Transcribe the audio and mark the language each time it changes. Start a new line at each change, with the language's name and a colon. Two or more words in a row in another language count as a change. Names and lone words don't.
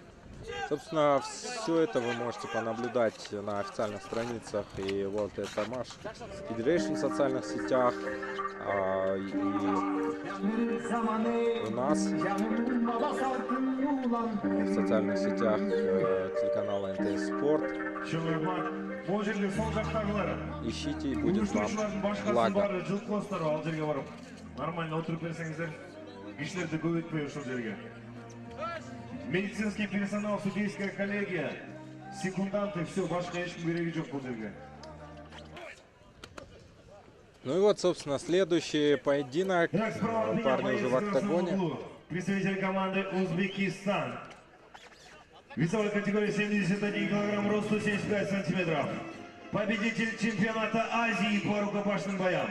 Russian: Собственно, все это вы можете понаблюдать на официальных страницах и World Tamash Federation в социальных сетях, и у нас в социальных сетях телеканала НТС Спорт. Ищите, и будет вам благо.
Kazakh: Нормально отырып берсеңіздер, кишілерді көбейтпей ушул жерге.
Russian: Медицинский персонал, судейская коллегия, секунданты, все,
Kazakh: башка ешкім керегі жоқ бұл жерге.
Russian: Ну и вот, собственно, следующий поединок. Парни уже в октагоне. Представитель команды Узбекистан. Весовая категория 71 килограмм, рост 175 сантиметров. Победитель чемпионата Азии по рукопашным боям.